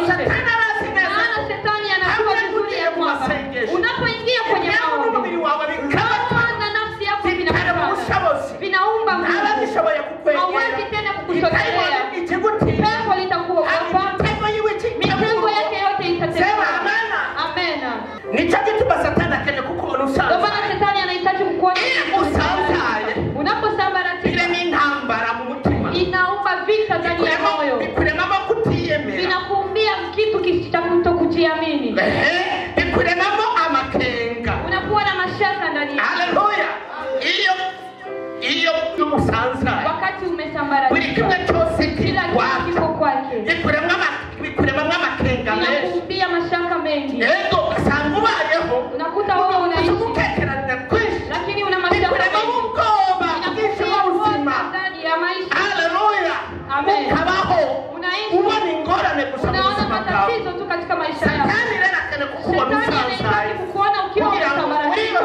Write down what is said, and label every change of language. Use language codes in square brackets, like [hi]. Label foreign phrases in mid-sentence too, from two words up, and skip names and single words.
[sw] Maana Shetani anajua vizuri ya kwamba unapoingia kwenye maombi, roho na nafsi yako vinaumba nguvu. Hawezi tena kukusogelea. Pepo litakuogopa. Mipango yake yote itatekwa. Amen. [rn] Nicho gituma Satani akene kukuona usanza. [sw] Ndio maana Shetani anahitaji kukuona usanza. Unaposambaratika. [rn] Ile ni ntambara mu mutima. [sw] Inaumba vita ndani ya moyo. [rn] Bikurema kutiyemera. [sw] Vinakuumbia kitu kisichokujiamini. [rn] Bikuremamo amakenga. [sw] Unakuwa na mashaka ndani yako. [rn] Haleluya. Iyo umusanza. [sw] Wakati umesambaratika. [rn] Buri kimwe cyose [sw] kila kitu kiko kwake. [rn] Bikuremamo amakenga menshi. [sw] Vinakuumbia mashaka mengi. [rn] Ego asanga ubayeho. [sw] Unakuta wewe unaishi. Lakini una mashaka mengi. Ndani ya maisha. Haleluya. Amen. [rn] Kabaho. [sw] Unaishi. Unaona matatizo tu katika maisha yako. Shetani anataka kukuona ukiwa umesambaratika.